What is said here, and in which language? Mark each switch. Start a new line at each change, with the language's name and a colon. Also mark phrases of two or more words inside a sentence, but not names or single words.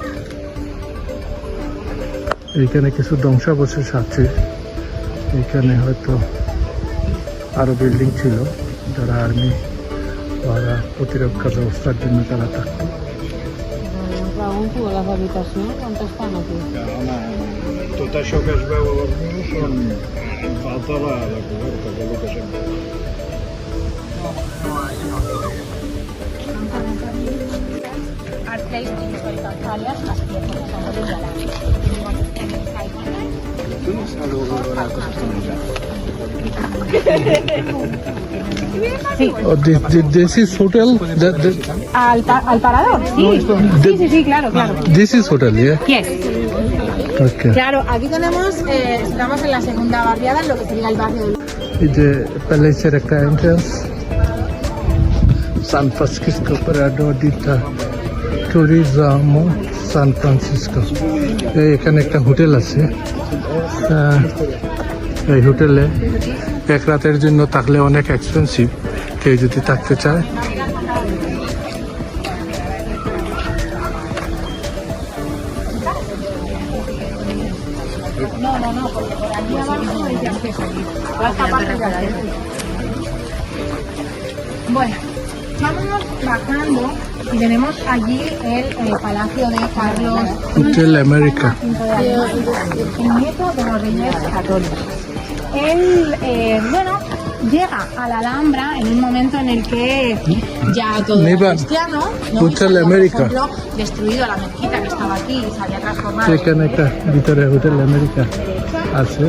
Bangla: এইখানে কিছু ধ্বংসাবশেষ আছে। এখানে হয়তো আরো বিল্ডিং ছিল, যারা আর্মি বা প্রতিরক্ষা ব্যবস্থার জন্য তারা থাকতো।
Spanish: Raúl, tú las habitaciones, ¿cuántas están aquí?
Catalan: Tot això que es veu a les nus són falta la coberta, que és el que sempre.
English: Are placed in historical areas as per example in Yalanda. You want to spend inside one night? Oh, this is hotel?
Spanish: ¿Al parador? Sí. Sí, claro.
English: This is hotel, yeah? Yes. Okay.
Spanish: Claro, aquí tenemos, estamos en la segunda barriada, en lo que sería el barrio del...
Bangla: এই যে প্যালেসের একটা এন্ট্রান্স, সান ফ্রান্সিসকো প্রাডো ডিটা টুরিজমো সান ফ্রান্সিসকো। এখানে একটা হোটেল আছে। এই হোটেলে এক রাতের জন্য থাকলে অনেক এক্সপেন্সিভ, কেউ যদি থাকতে চায়।
Spanish: No, porque por aquí abajo no hay acceso. Toda esta parte de acceso. Bueno, vamos bajando y tenemos allí el Palacio de Carlos
Bangla: হোটেল আমেরিকা।
Spanish: el nieto de los reyes católicos. Él, bueno, llega a la Alhambra en un momento en el que ya todo era Niva, cristiano, ¿no? Hotel Y se había, América. por ejemplo, destruido la mezquita que estaba aquí y se había transformado.
Bangla: এখানে একটা ভিতরে হোটেল আমেরিকা আছে।